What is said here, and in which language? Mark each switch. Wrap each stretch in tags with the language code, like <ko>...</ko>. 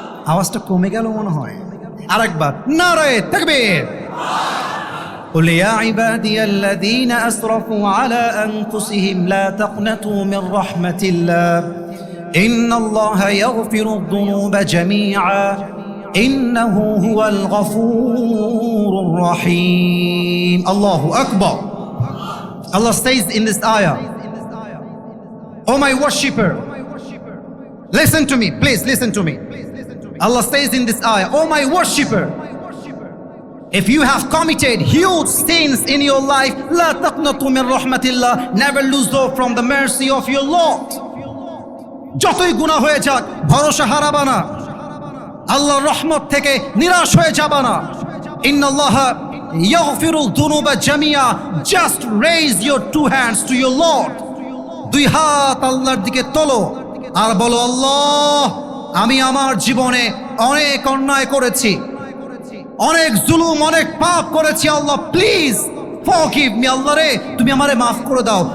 <bn>আওয়াজটা কমে গেল মনে হয়, আরেকবার নারে তাকবীর।</bn> <ar>قل يا عبادي الذين أسرفوا على أنفسهم لا تقنطوا من رحمة الله إن الله يغفر الذنوب جميعا إنه هو الغفور الرحيم. الله أكبر.</ar> <en>Allah says in this ayah, "O my worshipper, listen to me, please listen to me." Allah says in this ayah, "O my worshipper, If you have committed huge sins in your life,</en> <ar>لا تقنطوا من رحمة الله,</ar> <en>never lose hope from the mercy of your Lord.</en> <bn>যতই গুনাহ হয়ে যাক ভরসা হারাবা না, আল্লাহর রহমত থেকে নিরাশ হয়ে যাবা না।</bn> <ar>ইন্নাল্লাহা ইয়াগফিরুল যুনুবা জামিয়া,</ar> <en>just raise your two hands to your Lord.</en> <bn>দুই হাত আল্লাহর দিকে তোলো আর বলো, আল্লাহ আমি আমার জীবনে অনেক অন্যায় করেছি, অনেক জুলুম, অনেক পাপ করেছি, আল্লাহ</bn> <en>please forgive me,</en> <bn>আল্লাহ রে তুমি আমারে মাফ করে দাও।</bn>